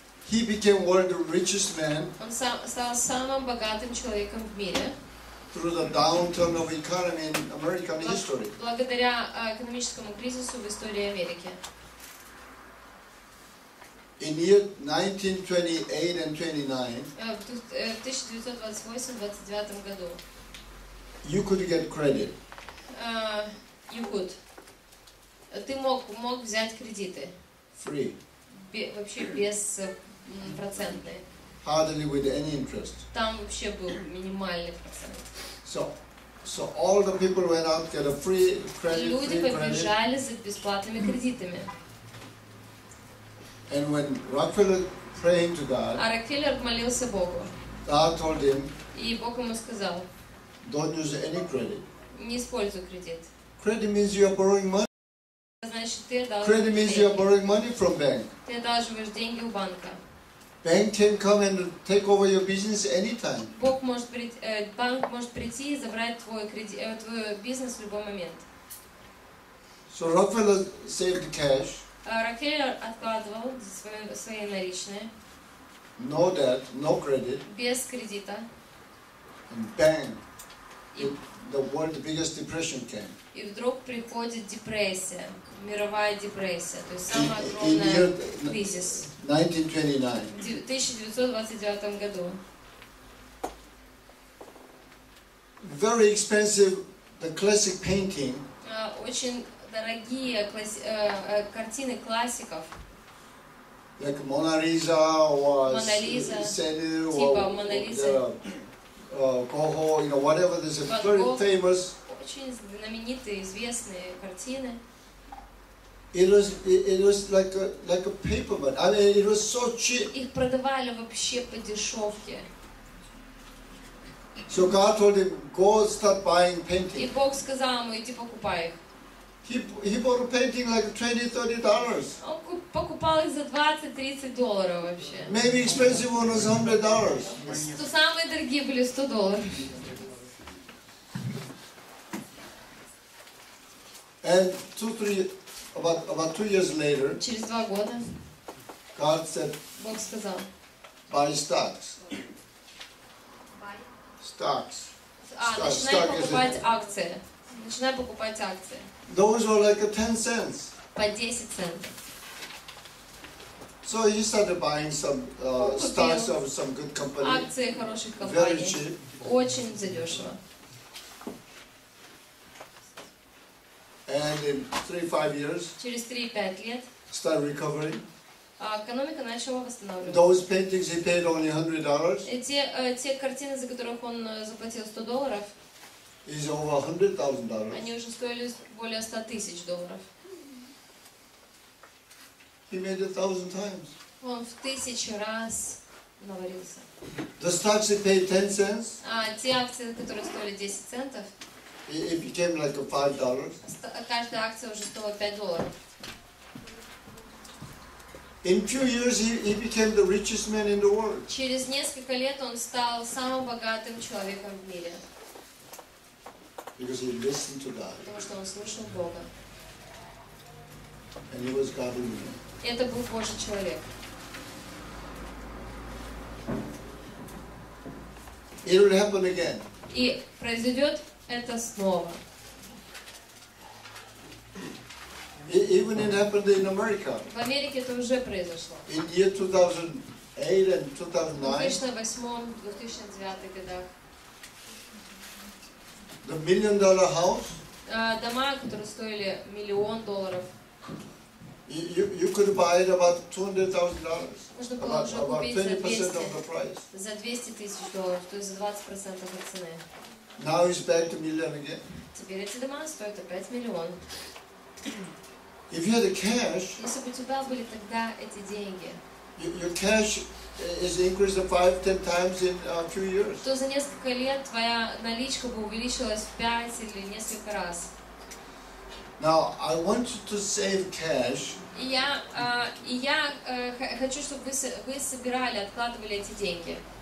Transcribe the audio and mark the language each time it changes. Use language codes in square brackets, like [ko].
[en] he became one of the richest men [ru] он стал самым богатым человеком в мире [en] through the downturn of economy in American history. [ru] благодаря экономическому кризису в истории Америки. [en] In year 1928 and 29, [ru] В 1928-29 году [en] you could get credit. you could. [ru] Ты мог взять кредиты [en] Free. [ru] вообще без процентные. [en] Hardly with any interest. [ru] Там вообще был минимальный процент. [en] So all the people went out, get a free credit, [ru] Люди [en] free credit. [ru] побежали за бесплатными кредитами. [en] And when Rockefeller praying to God, [ru] А Рокфеллер молился Богу. [en] God told him, [ru] И Бог ему сказал, [en] don't use any credit. [ru] не используй кредит. [en] Credit means you are borrowing money. [ru] Значит, ты [en] Credit means you are borrowing money from bank. [ru] Ты одалживаешь деньги у банка. [en] Bank can come and take over your business anytime. [ru] Банк может прийти и забрать твой бизнес в любой момент. [en] So Rockefeller saved cash, [ru] Рокфеллер откладывал свои наличные [en] no debt, no credit, [ru] без кредита. [en] and bang, [ru] И, [en] the world's biggest depression came. [ru] и вдруг приходит депрессия, мировая депрессия, то есть самый [en] In [ru] огромный [en] year [ru] кризис [en] 1929. [ru] в 1929 году. [en] Very expensive, the classic painting, [ru] Очень дорогие картины классиков, [en] like Mona Lisa or [ru] Mona Lisa, Senu типа [en] or [ru] Mona Lisa. [en] Goho, whatever. There's a [ru] Van [en] very [ru] Gogh. [en] famous. [ru] Очень знаменитые, известные картины. [en] It was like a paper, but I mean it was so cheap. [ru] Их продавали вообще по дешевке. [en] So God told him, go start buying [ru] И [en] painting. [ru] Бог сказал ему, иди покупай их. [en] He bought a painting like $20-30. [ru] Он покупал их за $20-30 вообще. [en] Maybe expensive one was $100. [ru] То самые дорогие были $100. [en] And about 2 years later, [ru] Через 2 года [en] God said, [ru] Бог сказал, [en] buy stocks. Stocks. [ru] начинай покупать акции. Начинай покупать акции. [en] Those were like 10 cents. [ru] По 10 центов. [en] So he started buying some stocks of some good company, [ru] Акции хороших [en] very [ru] компаний. [en] cheap. [ru] Очень задешево. [en] And in 3-5 years, [ru] Через 3-5 лет [en] started recovering. [ru] экономика начала восстанавливаться. [en] Those paintings he paid only $100. [ru] И те картины, за которых он заплатил $100, [en] Is over $100,000. [ru] они уже стоили более $100 000. [en] He made 1,000 times. [ru] Он в 1000 раз наварился. [en] The stocks he paid 10 cents, [ru] А те акции, которые стоили 10 центов, [en] it became like a $5. [ru] каждая акция уже стоила $5. [en] In few years, he became the richest man in the world. [ru] Через несколько лет он стал самым богатым человеком в мире, [en] Because he listened to God. [ru] потому что он слушал Бога. [en] And he was godly man. [ru] Это был Божий человек. [en] It will happen again. [ru] И произойдет это снова. [en] Even it happened in America. [ru] В Америке это уже произошло. [en] In year 2008 and [ru] В [en] 2009, [ru] 2008-2009 годах. [en] the $1 million house, [ru] Дома, которые стоили $1 миллион, [en] you could buy it about $200,000. [ru] можно было уже [en] About [ru] купить за [en] 20% [ru] 200 [en] of the price. [ru] за $200 000, то есть за 20% от цены. [en] Now it's back to million again. [ru] Теперь эти дома стоят опять $1 миллион. [en] If you had the cash, [ru] Если бы у тебя были тогда эти деньги, [en] your cash is increased 5-10 times in a few years. [ru] то за несколько лет твоя наличка бы увеличилась в 5 или несколько раз. [en] Now, I want you to save cash [ru] И я хочу, чтобы вы собирали, откладывали эти деньги.